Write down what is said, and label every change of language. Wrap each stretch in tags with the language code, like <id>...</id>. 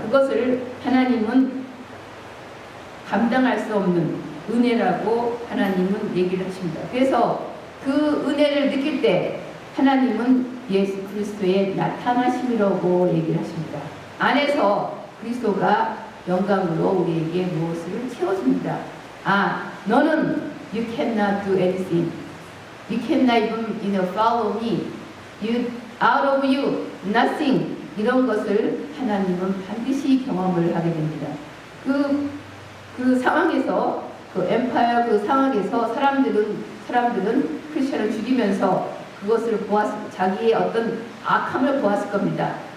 <ko>그것을 하나님은 감당할 수 없는 은혜라고 하나님은 얘기를 하십니다. 그래서 그 은혜를 느낄 때 하나님은 예수 그리스도의 나타나심이라고 얘기를 하십니다. 안에서 그리스도가 영광으로 우리에게 무엇을 채워줍니다.</ko> <en>너는 you cannot do anything. You cannot even follow me. Out of you, nothing.</en> <ko>이런 것을 하나님은 반드시 경험을 하게 됩니다. 그 상황에서 그 엠파이어 그 상황에서 사람들은 크리스천을 죽이면서 그것을 자기의 어떤 악함을 보았을 겁니다.</ko>